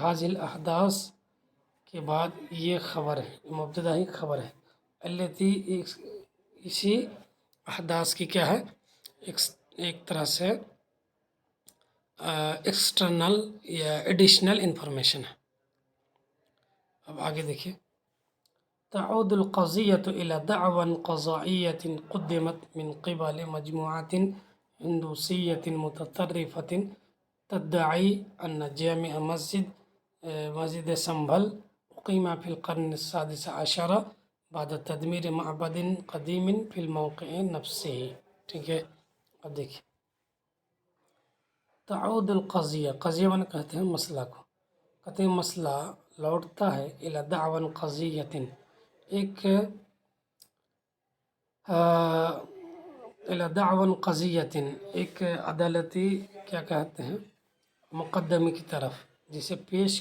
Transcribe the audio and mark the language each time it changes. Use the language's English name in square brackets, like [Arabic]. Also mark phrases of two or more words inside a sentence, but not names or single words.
[Arabic] هذه الأحداث [Hindi] के बाद ये ख़बर है, मुब्तदा ही खबर है। अल्लती इसी अहदास की क्या है, एक तरह से [English] external or additional information [Hindi] है। [Arabic] अब आगे देखिए। تعود القضية إلى دعوى قضائية قدمت من قبل مجموعة هندوسية متطرفة تدعي أن جامع مسجد مسجد संभल أقيم في القرن السادس عشر بعد تدمير معبد قديم في الموقع نفسه। [Hindi] ठीक है, अब देखिए [Arabic] تعود القضية, [Hindi] क़ज़िया माने कहते हैं मसला को, कहते हैं मसला लौटता है [Arabic] إلى دعوى قضائية, [Hindi] एक [Arabic] إلى دعوى قضائية, [Hindi] एक अदालती क्या कहते हैं मुक़दमे की तरफ, जिसे पेश